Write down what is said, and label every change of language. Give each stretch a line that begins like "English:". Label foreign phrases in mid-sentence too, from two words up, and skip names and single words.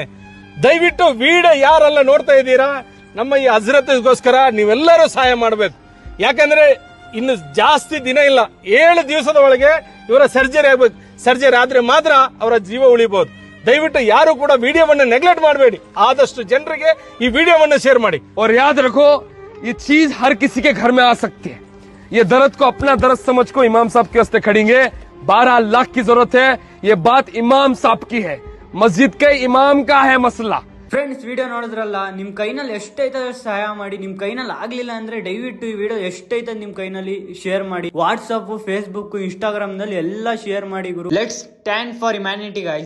Kannada: ದಯವಿಟ್ಟು ವಿಡಿಯೋ ಯಾರೆಲ್ಲ ನೋಡ್ತಾ ಇದ್ದೀರಾ, ನಮ್ಮ ಈ ಹಜರತ್ಗೋಸ್ಕರ ನೀವೆಲ್ಲರೂ ಸಹಾಯ ಮಾಡಬೇಕು. ಯಾಕಂದ್ರೆ ಇನ್ನು ಜಾಸ್ತಿ ದಿನ ಇಲ್ಲ, 7 ದಿವಸದ ಒಳಗೆ ಇವರ ಸರ್ಜರಿ ಆಗ್ಬೇಕು. ಸರ್ಜರಿ ಆದ್ರೆ ಮಾತ್ರ ಅವರ ಜೀವ ಉಳಿಬಹುದು. ದಯವಿಟ್ಟು ಯಾರು ಕೂಡ ವಿಡಿಯೋವನ್ನು ನೆಗ್ಲೆಕ್ಟ್ ಮಾಡಬೇಡಿ. ಆದಷ್ಟು ಜನರಿಗೆ ಈ ವಿಡಿಯೋವನ್ನು ಶೇರ್ ಮಾಡಿ.
Hindi: और याद रखो, ये चीज हर किसी के घर में आ सकती है. ये दर्द को अपना दर्द समझ को इमाम साहब के वास्ते खड़ेंगे. 12 लाख की जरूरत है. ये बात इमाम साहब की है, मस्जिद के इमाम का है मसला.
Kannada: ಫ್ರೆಂಡ್ಸ್, ವಿಡಿಯೋ ನೋಡಿದ್ರಲ್ಲ, ನಿಮ್ ಕೈನಲ್ಲಿ ಎಷ್ಟೈತೆ ಸಹಾಯ ಮಾಡಿ. ನಿಮ್ ಕೈನಲ್ಲಿ ಆಗ್ಲಿಲ್ಲ ಅಂದ್ರೆ ದಯವಿಟ್ಟು ಈ ವಿಡಿಯೋ ಎಷ್ಟೈತೆ ನಿಮ್ ಕೈನಲ್ಲಿ ಶೇರ್ ಮಾಡಿ. ವಾಟ್ಸ್ಆಪ್, ಫೇಸ್ಬುಕ್, ಇನ್ಸ್ಟಾಗ್ರಾಮ್ ನಲ್ಲಿ ಎಲ್ಲ ಶೇರ್ ಮಾಡಿ ಗುರು.
English: let's stand for humanity guys.